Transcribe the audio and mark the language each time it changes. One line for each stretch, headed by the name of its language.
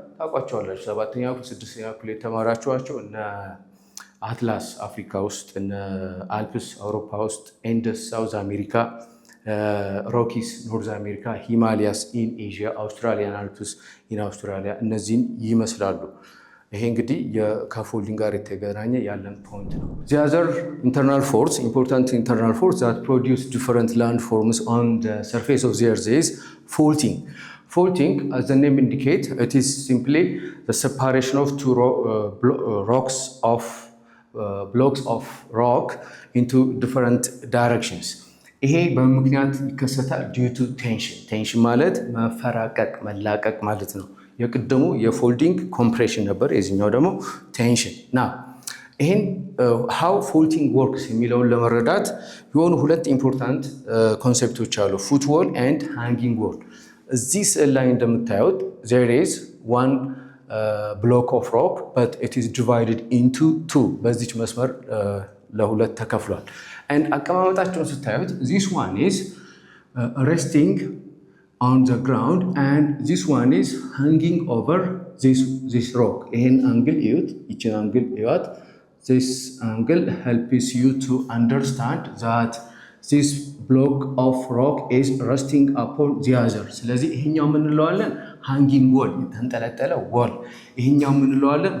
Amharic: ታውቋቸዋላችሁ። 7ኛ ክፍል 6ኛ ክፍል የተማራችኋቸው እነ አትላስ አፍሪካ ውስጥ፣ እነ አልፕስ አውሮፓ ውስጥ፣ ኤንደስ ሳውዝ አሜሪካ፣ ሮኪስ ኖርዝ አሜሪካ፣ ሂማሊያስ ኢን ኤዥያ፣ አውስትራሊያን አልፕስ ኢን አውስትራሊያ እነዚህን ይመስላሉ። ይሄ እንግዲህ ከፎልዲንግ ጋር የተገናኘ ያለን ፖይንት ነው።
English: the other internal force, important internal force that produce different landforms on the surface of the earth is faulting. Faulting, as the name indicates, it is simply the separation of two blocks of rock into different directions.
Amharic: ይሄ በምክንያት ይከሰታል
English: due to tension.
Amharic: ቴንሽን ማለት መፈራቀቅ መላቀቅ ማለት ነው። የቅድሙ የፎልዲንግ ኮምፕሬሽን ነበር፣ የዚህኛው ደግሞ ቴንሽን ና ይሄን
English: how faulting works
Amharic: የሚለውን ለመረዳት የሆኑ ሁለት ኢምፖርታንት ኮንሴፕቶች አሉ፣ ፉትዎል and hanging wall። እዚህ ስዕል ላይ እንደምታዩት
English: there is one block of rock but it is divided into two።
Amharic: በዚች መስመር ለሁለት ተከፍሏል።
English: and
Amharic: አቀማመጣቸውን ስታዩት
English: this one is resting on the ground and this one is hanging over this rock.
Amharic: ይሄን አንግል እዩት፣ ይችን አንግል እዩት።
English: This angle helps you to understand that this block of rock is resting upon the other.
Amharic: ስለዚህ ይሄኛው ምን እንለዋለን? hanging wall፣ የተንጠለጠለ wall። ይሄኛው ምን እንለዋለን?